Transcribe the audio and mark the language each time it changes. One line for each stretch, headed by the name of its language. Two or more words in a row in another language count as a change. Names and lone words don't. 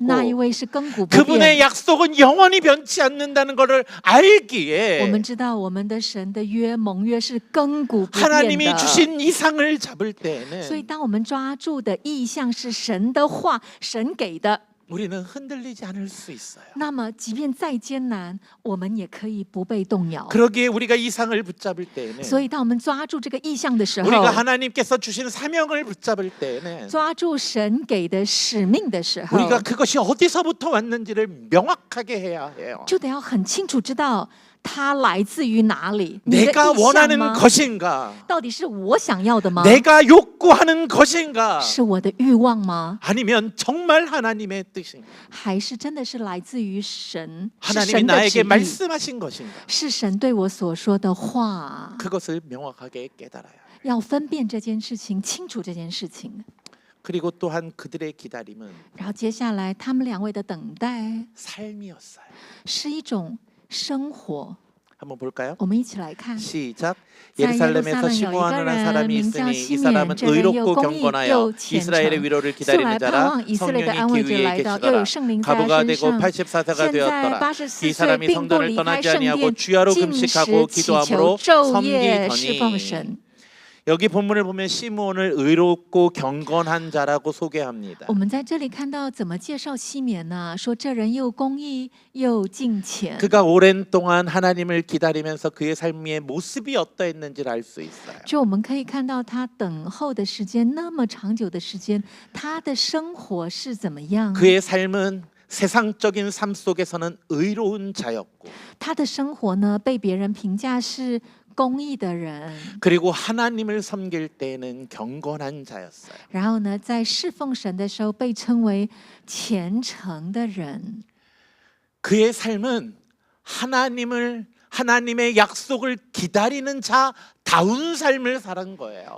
Chinese: 那一位是亘古不
Korean: 그분의
Chinese: 变。
Korean: 약속은 영원히 변치 않는다는 것을
Chinese: 我
Korean: 알기에
Chinese: 们知道我们的神的约盟约是亘古不变
Korean: 하나님이
Chinese: 的。
Korean: 주신 이 상을 잡을
Chinese: 所以，
Korean: 때에는
Chinese: 当我们抓住的意向是神的话，神给的，
Korean: 우리는 흔들리지 않을 수 있어요.
Chinese: 那么即便再艰难，我们也可以不被动摇。
Korean: 그러기에 우리가 이 상을 붙잡을
Chinese: 所
Korean: 때에는
Chinese: 以，当我们抓住这个意向的时候，
Korean: 우리가 하나님께서 주신 사명을 붙잡을 때에는
Chinese: 抓住神给的使命的时候，
Korean: 우리가 그것이 어디서부터 왔는지를 명확하게 해야 해요.
Chinese: 就得要很清楚知道它来自于哪里。你的
Korean: 내가
Chinese: 意向
Korean: 원하는
Chinese: 吗？
Korean: 것인가?
Chinese: 到底是我想要的吗？
Korean: 내가 욕구하는 것인가?
Chinese: 是我的欲望吗？
Korean: 아니면 정말 하나님의 뜻인가?
Chinese: 还是真的是来自于神？是
Korean: 하나님이
Chinese: 神的旨
Korean: 나에게
Chinese: 意？
Korean: 말씀하신 것인가?
Chinese: 是神对我所说的话？
Korean: 그것을 명확하게 깨달아야 해요.
Chinese: 要分辨这件事情，清楚这件事情。
Korean: 그리고 또한 그들의 기다림은
Chinese: 然后接下来，他们两位的等待
Korean: 삶이었어요.
Chinese: 是一种生活。
Korean: 한번 볼까요?
Chinese: 我们一起来看，
Korean: 시작.
Chinese: 在
Korean: 예루살렘에서
Chinese: 耶路撒冷有一
Korean: 시므온이라는
Chinese: 个人
Korean: 사람이
Chinese: 名叫
Korean: 있으니
Chinese: 西
Korean: 이
Chinese: 缅，
Korean: 사람은
Chinese: 这人又
Korean: 의롭고
Chinese: 公义
Korean: 경건하여
Chinese: 又虔
Korean: 이스라엘의
Chinese: 诚，
Korean: 위로를
Chinese: 素
Korean: 기다리는
Chinese: 来盼
Korean: 자라
Chinese: 望以色列的
Korean: 성령이
Chinese: 安
Korean: 그
Chinese: 慰就
Korean: 위에
Chinese: 来到，又有
Korean: 계시더라.
Chinese: 圣灵在他
Korean: 가부가
Chinese: 身
Korean: 되고
Chinese: 上。
Korean: 84세가
Chinese: 现在
Korean: 되었더라.
Chinese: 84
Korean: 이
Chinese: 岁，
Korean: 사람이
Chinese: 并不
Korean: 성전을
Chinese: 离开
Korean: 떠나지
Chinese: 圣
Korean: 아니하고
Chinese: 殿，
Korean: 주야로
Chinese: 进食
Korean: 금식하고
Chinese: 祈求
Korean: 기도함으로
Chinese: 昼夜侍奉
Korean: 섬기더니.
Chinese: 神。
Korean: 여기 본문을 보면 시므온을 의롭고 경건한 자라고 소개합니다.
Chinese: 我们在这里看到怎么介绍西缅呢？说这人又公义又敬虔。
Korean: 그가 오랜 동안 하나님을 기다리면서 그의 삶의 모습이 어떠했는지를 알 수 있어요.
Chinese: 就我们可以看到他等候的时间那么长久的时间，他的生活是怎么样？
Korean: 그의 삶은 세상적인 삶 속에서는 의로운 자였고
Chinese: 他的生活呢，被别人评价是公义的人，
Korean: 그리고 하나님을 섬길 때에는 경건한 자였어요.
Chinese: 然后呢，在侍奉神的时候被称为虔诚的人。
Korean: 그의 삶은 하나님의 약속을 기다리는 자다운 삶을 사는 거예요.